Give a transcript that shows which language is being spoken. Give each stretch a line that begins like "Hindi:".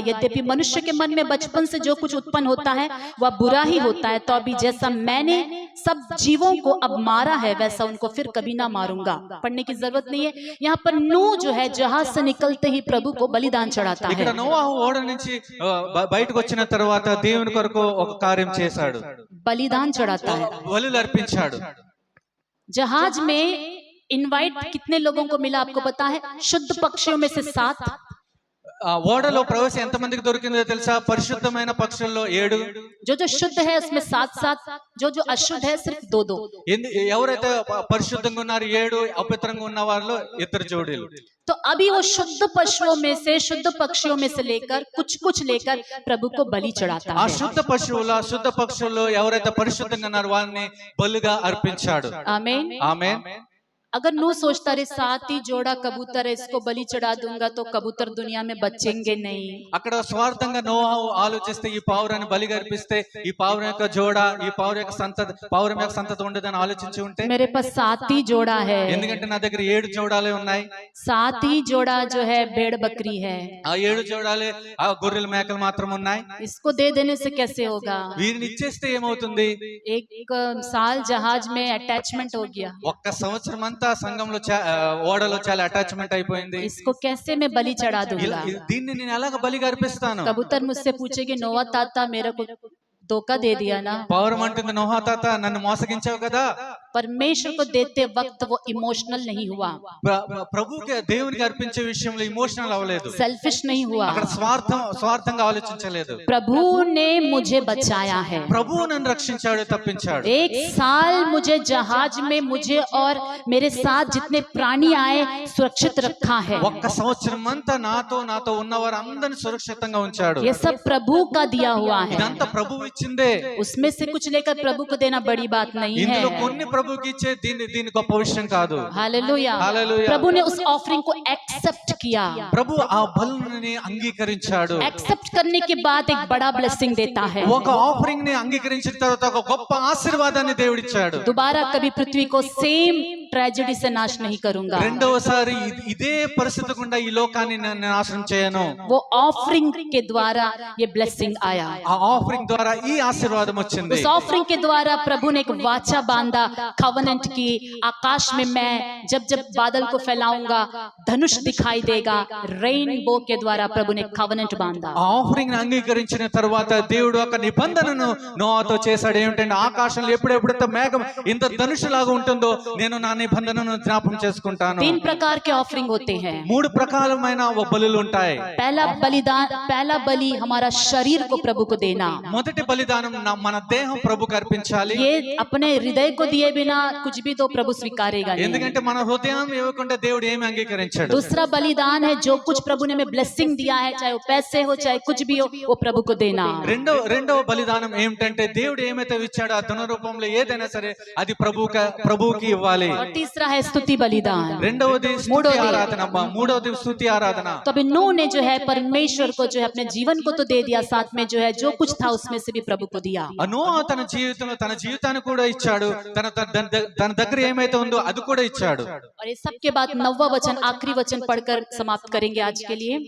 Hindi: यद्यपि मनुष्य के मन में बचपन से जो कुछ उत्पन्न होता है वह बुरा ही होता है, तो अभी जैसा मैंने सब जीवों को अब मारा है वैसा उनको फिर कभी ना मारूंगा। पढ़ने की जरूरत नहीं है। यहाँ पर नूह जो है जहाज से निकलते ही प्रभु को बलिदान चढ़ाता
Telugu: ఇక్కడ
Hindi: है,
Telugu: నోవాహు ఓడ నుంచి బయటకు వచ్చిన తర్వాత దేవుని కొరకు ఒక కార్యం చేశాడు,
Hindi: बलिदान चढ़ाता है।
Telugu: బలులు అర్పించాడు.
Hindi: जहाज में इनवाइट कितने लोगों को मिला आपको पता है? शुद्ध पक्षियों में से 7,
Telugu: ఆ ఓడలో ప్రవేశం ఎంతమందికి దొరికిందో తెలుసా? పరిశుద్ధమైన పక్షుల్లో 7,
Hindi: जो शुद्ध है उसमें 7, जो अशुद्ध है सिर्फ 2।
Telugu: ఎవరైతే పరిశుద్ధంగా ఉన్నారు 7, అపవిత్రంగా ఉన్న వారిలో 2 జోడీలు.
Hindi: तो अभी वो शुद्ध पशुओं में से, शुद्ध पक्षियों में से लेकर कुछ लेकर प्रभु को बलि चढ़ाता
Telugu: ఆ
Hindi: है।
Telugu: శుద్ధ పశువుల శుద్ధ పక్షుల్లో ఎవరైతే పరిశుద్ధంగా ఉన్నారో వారిని బలిగా అర్పించాడు.
Hindi: आमीन।
Telugu: ఆమేన్.
Hindi: अगर नूह सोचता रहे 7 ही जोड़ा कबूतर है, इसको बलि चढ़ा दूंगा तो कबूतर दुनिया में बचेंगे नहीं।
Telugu: అక్కడ స్వార్థంగా నోవాహు ఆలోచిస్తే ఈ పావురాన్ని బలిగా అర్పిస్తే ఈ పావురం యొక్క జోడ, ఈ పావురం యొక్క సంతతి ఉండదని ఆలోచించి ఉంటే,
Hindi: मेरे पास 7 ही जोड़ा है,
Telugu: ఎందుకంటే నా దగ్గర 7 జోడాలే ఉన్నాయి.
Hindi: 7 ही जोड़ा जो है भेड़ बकरी है,
Telugu: ఆ 7 జోడాలే ఆ గొర్రెలు మేకలు మాత్రం ఉన్నాయి.
Hindi: इसको दे देने से कैसे होगा?
Telugu: వీరిని ఇచ్చేస్తే ఏమవుతుంది?
Hindi: एक साल जहाज में अटैचमेंट हो गया,
Telugu: ఒక్క సంవత్సరం అంతా సంఘంలో ఓడలో చాలా అటాచ్మెంట్ అయిపోయింది.
Hindi: इसको कैसे मैं बलि चढ़ा दूंगा?
Telugu: దీన్ని నేను ఎలాగ బలిగా అర్పిస్తాను?
Hindi: कबूतर मुझसे पूछेगी, नोवा ताता मेरे को धोखा दे दिया ना।
Telugu: పౌరం అంటుంది, నోహా తాత నన్ను మోసగించావు కదా.
Hindi: परमेश्वर को देते वक्त वो इमोशनल नहीं हुआ,
Telugu: ప్రభుకి దేవునికి అర్పించే విషయంలో ఇమోషనల్ అవ్వలేదు,
Hindi: सेल्फिश नहीं हुआ।
Telugu: అక్కడ స్వార్థంగా ఆలోచించలేదు.
Hindi: प्रभु ने मुझे बचाया है,
Telugu: ప్రభువు నన్ను రక్షించాడు, తప్పించాడు.
Hindi: 1 साल मुझे जहाज में मुझे और मेरे साथ जितने प्राणी आए सुरक्षित रखा है।
Telugu: ఒక్క సంవత్సరం అంతా నాతో ఉన్నవారు అందరిని సురక్షితంగా ఉంచాడు.
Hindi: ये सब प्रभु का दिया हुआ है,
Telugu: ఇదంతా ప్రభువు ఇచ్చిందే.
Hindi: उसमें से कुछ लेकर प्रभु को देना बड़ी बात नहीं है।
Telugu: ఇందులో కొన్ని ప్రభు ప్రభుకి ఇచ్చే దీని గొప్ప విషయం కాదు.
Hindi: Hallelujah hallelujah. प्रभु ने उस ऑफरिंग को एक्सेप्ट किया
Telugu: ప్రభు ఆ బలుని అంగీకరించాడు.
Hindi: एक्सेप्ट करने के बाद एक बड़ा ब्लेसिंग देता है
Telugu: ఒక ఆఫరింగ్ ని అంగీకరించిన తర్వాత ఒక గొప్ప ఆశీర్వాదాన్ని దేవుడిచ్చాడు.
Hindi: दोबारा कभी पृथ्वी को सेम ट्रेजेडी से नाश नहीं करूंगा
Telugu: రెండవసారి ఇదే పరిస్థితి గుండా ఈ లోకాన్ని నేను నాశనం చేయను.
Hindi: वो ऑफरिंग के द्वारा ये ब्लेसिंग आया
Telugu: ఆ ఆఫరింగ్ ద్వారా ఈ ఆశీర్వాదం వచ్చింది.
Hindi: उस ऑफरिंग के द्वारा प्रभु ने एक वाचा बांधा कवनेंट की आकाश में मैं जब जब बादल को फैलाऊंगा धनुष दिखाई देगा रेनबो के द्वारा प्रभु ने कवनेंट बांधा
Telugu: ఆ ఆఫరింగ్ ని అంగీకరించిన తర్వాత దేవుడు ఒక నిబంధనను నోవాతో చేశాడు. ఏమిటంటే ఆకాశంలో ఎప్పుడెప్పుడైతే మేఘం ఇంత ధనుషులాగా ఉంటుందో నేను నా నిబంధనను జ్ఞాపకం చేసుకుంటాను.
Hindi: 3 प्रकार के ऑफरिंग होते हैं
Telugu: 3 ప్రకారమైన బలులు ఉంటాయి.
Hindi: पहला बलि हमारा शरीर को प्रभु को देना
Telugu: మొదటి బలిదానం మన దేహం ప్రభుకు అర్పించాలి.
Hindi: ये अपने हृदय को दिए बिना कुछ भी तो प्रभु स्वीकारेगा नहीं।
Telugu: ఎందుకంటే మన హృదయం ఇవ్వకుండా దేవుడు ఏమి అంగీకరించాడు.
Hindi: दूसरा बलिदान है जो कुछ प्रभु ने हमें ब्लेसिंग दिया है चाहे वो पैसे हो चाहे कुछ भी हो वो प्रभु को देना
Telugu: రెండవ బలిదానం ఏమిటంటే దేవుడు ఏమైతే ఇచ్చాడో ఆ ధన రూపంలో ఏదైనా సరే అది ప్రభువుకి ఇవ్వాలి.
Hindi: और तीसरा है स्तुति बलिदान
Telugu: రెండవది స్తుతి ఆరాధన, మూడవది స్తుతి ఆరాధన.
Hindi: तो अभी नूह ने जो है परमेश्वर को जो है अपने जीवन को तो दे दिया साथ में जो है जो कुछ था उसमें से भी प्रभु को दिया
Telugu: నోవా తన జీవితాన్ని కూడా ఇచ్చాడు. తన దగ్గర ఏమైతే ఉందో అది కూడా ఇచ్చాడు.
Hindi: और ये सब के बाद 9वां वचन आखिरी वचन पढ़कर समाप्त करेंगे आज के लिए